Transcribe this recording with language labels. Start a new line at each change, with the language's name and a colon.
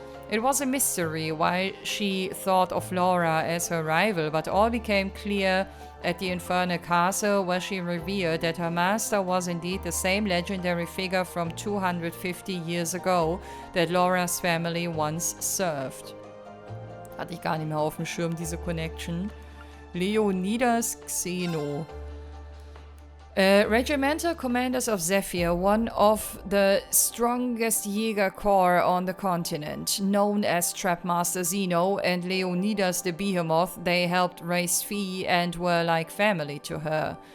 English: It was a mystery why she thought of Laura as her rival, but all became clear at the Infernal Castle, where she revealed that her master was indeed the same legendary figure from 250 years ago that Laura's family once served.
German: Hatte ich gar nicht mehr auf dem Schirm, diese Connection.
English: Leonidas Xeno. Regimental commanders of Zephyr, one of the strongest Jäger corps on the continent, known as Trapmaster Zeno and Leonidas the Behemoth, they helped raise Fie and were like family to her.